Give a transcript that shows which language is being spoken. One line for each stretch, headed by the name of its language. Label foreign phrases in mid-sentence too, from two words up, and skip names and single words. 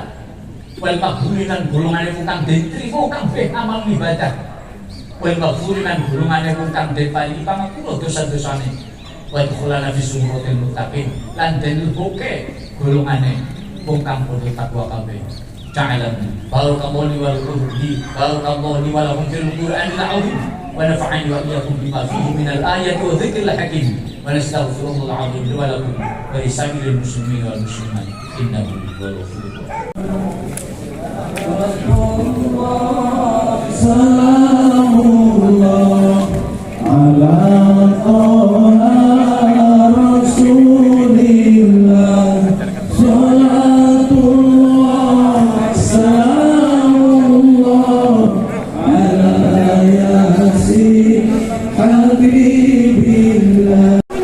Arabic: والمغفورين
Javanese: golongane wong kang diterima kabeh amal ibadah.
Arabic: والمغفورين
Javanese: golongane wong kang diparingi pangapura dosa-dosane.
Arabic: ويدخلنا في زمرة المتقين
Javanese: lan den buke golongane wong kang padha takwa kabeh.
Arabic: تعالموا بارك الله لي ولكم في القرآن العظيم ونفعني وإياكم بما فيه من الآيات والذكر الحكيم ونستغفر الله العظيم لي ولكم ولسائر المسلمين والمسلمات إنه هو الغفور الرحيم. سلام الله على رسول الله، صلاة الله سلام الله على يس حبيب الله.